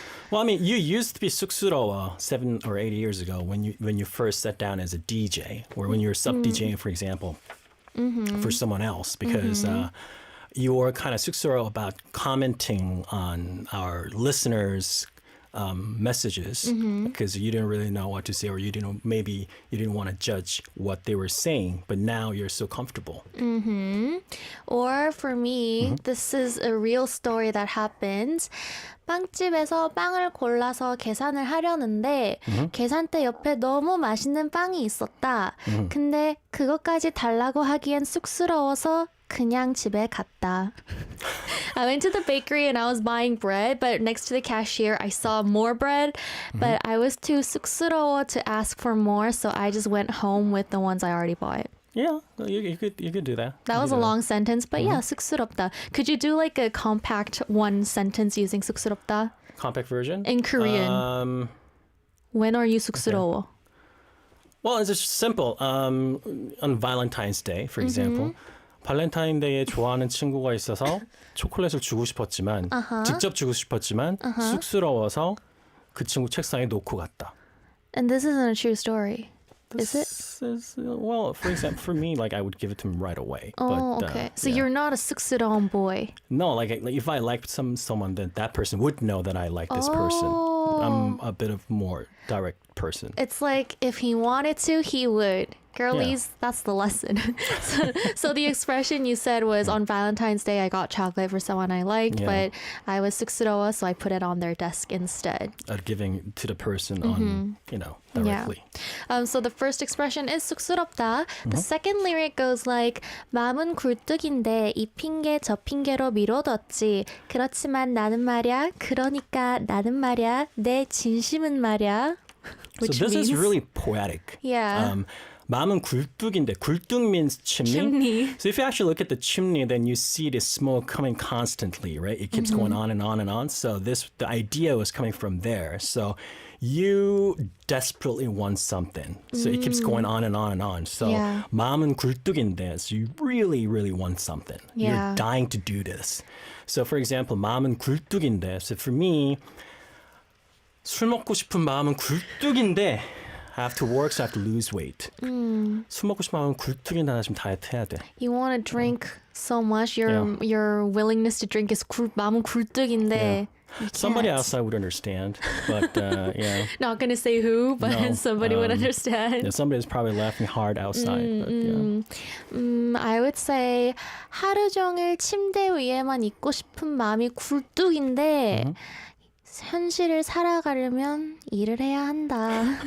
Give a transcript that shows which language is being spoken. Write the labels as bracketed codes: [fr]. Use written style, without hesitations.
[en] Well, I mean, you used to be 쑥스러워 7 or 8 years ago when you first sat down as a DJ, or when you were sub DJing, for example, for someone else, because you were kind of 쑥스러워 about commenting on our listeners' messages because you didn't really know what to say, or maybe you didn't want to judge what they were saying, but now you're so comfortable. Or for me, this is a real story that happened. [ko] 빵집에서 빵을 골라서 계산을 하려는데 계산대 옆에 너무 맛있는 빵이 있었다. 근데 그것까지 달라고 하기엔 쑥스러워서 그냥 집에 갔다. [en] I went to the bakery and I was buying bread, but next to the cashier I saw more bread, but I was too 쑥스러워 to ask for more, so I just went home with the ones I already bought. Yeah, you could do that. That was a long sentence, but yeah, 쑥스럽다. Could you do like a compact one sentence using 쑥스럽다? Compact version? In Korean. When are you 쑥스러워? Well, it's just simple. On Valentine's Day, for example. [ko] 발렌타인데이에 좋아하는 친구가 있어서 초콜릿을 주고 싶었지만 직접 주고 싶었지만 쑥스러워서 그 친구 책상에 놓고 갔다. [en] And this isn't a true story. Is it? Well, for example, for me, like I would give it to him right away. Oh, but, okay. So yeah. you're not a 쑥스러운 boy. No, like if I liked someone, then that person would know that I like this person. I'm a bit of more direct person. It's like if he wanted to, he would. Girlies, that's the lesson. So the expression you said was on Valentine's Day, I got chocolate for someone I liked, but I was 쑥스러워, so I put it on their desk instead. Giving to the person on, directly. Yeah. So the first expression is 쑥스럽다. The second lyric goes like, [ko] 마음은 굴뚝인데 이 핑계 저 핑계로 미뤄뒀지. 그렇지만 나는 말야, 그러니까 나는 말야, 내 진심은 말야. [en] Which So this means, is really poetic. Yeah. [ko] 마음은 굴뚝인데 굴뚝 [en] means chimney. So if you actually look at the chimney, then you see the smoke coming constantly, right? It keeps going on and on and on. So the idea was coming from there. So you desperately want something. So it keeps going on and on and on. So [ko] 마음은 굴뚝인데, [en] so you really, really want something. Yeah. You're dying to do this. So for example, [ko] 마음은 굴뚝인데. [en] So for me, [ko] 술 먹고 싶은 마음은 굴뚝인데 [en] I have to work, so I have to lose weight. [ko] 술 먹고 싶은 마음은 굴뚝인데 나 지금 다이어트 해야 돼. [en] You want to drink so much. Your willingness to drink is [ko] 마음은 굴뚝인데. [en] Somebody outside would understand, but yeah. Not gonna say who, but No, somebody would understand. Yeah, somebody's probably laughing hard outside. But, yeah. I would say [ko] 하루 종일 침대 위에만 있고 싶은 마음이 굴뚝인데 현실을 살아가려면 일을 해야 한다.